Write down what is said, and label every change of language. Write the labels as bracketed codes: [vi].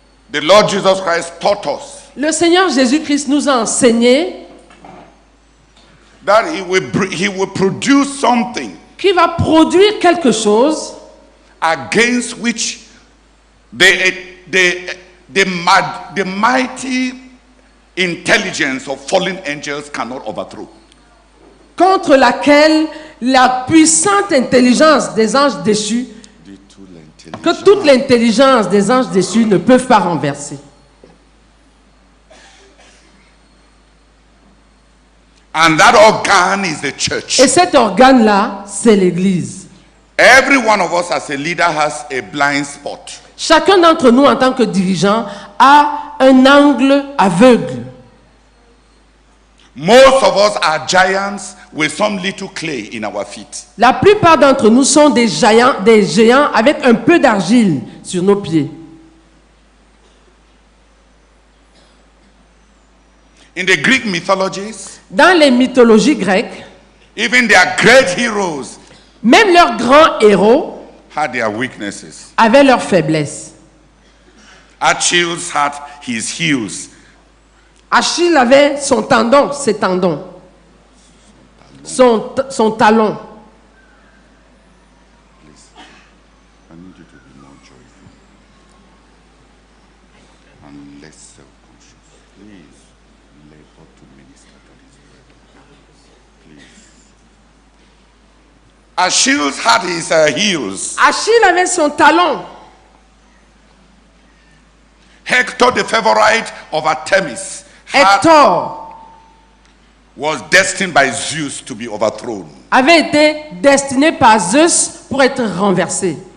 [en] the Lord Jesus Christ taught us [fr] le Seigneur Jésus-Christ nous a enseigné [en] that he will produce something [fr] qui va produire quelque chose [en] against which the mighty intelligence of fallen angels cannot overthrow. [fr] Contre laquelle la puissante intelligence des anges déchus, que toute l'intelligence des anges déchus ne peuvent pas renverser. [en] And that organ is the church. [fr] Et cet organe-là, c'est l'Église. [en] Every one of us as a leader has a blind spot. [fr] Chacun d'entre nous, en tant que dirigeant, a un angle aveugle. [en] Most of us are giants with some little clay in our feet. [fr] La plupart d'entre nous sont des géants avec un peu d'argile sur nos pieds. [en] In the Greek mythologies, [fr] dans les mythologies grecques, [en] even their great heroes [fr] même leurs grands héros [en] had their weaknesses. [fr] Avaient leurs faiblesses. [en] Achilles had his heels. [fr] Achille avait son tendon, ses tendons, son talon. [en] Please, I need you to be more joyful and less self-conscious. Please, labor to minister to this brother. Please. Achilles had his heels. [fr] Achille avait son talon. [en] Hector, the favorite of Artemis, [fr] Hector [en] was destined by Zeus to be overthrown. [fr] Avait été destiné par Zeus pour être renversé.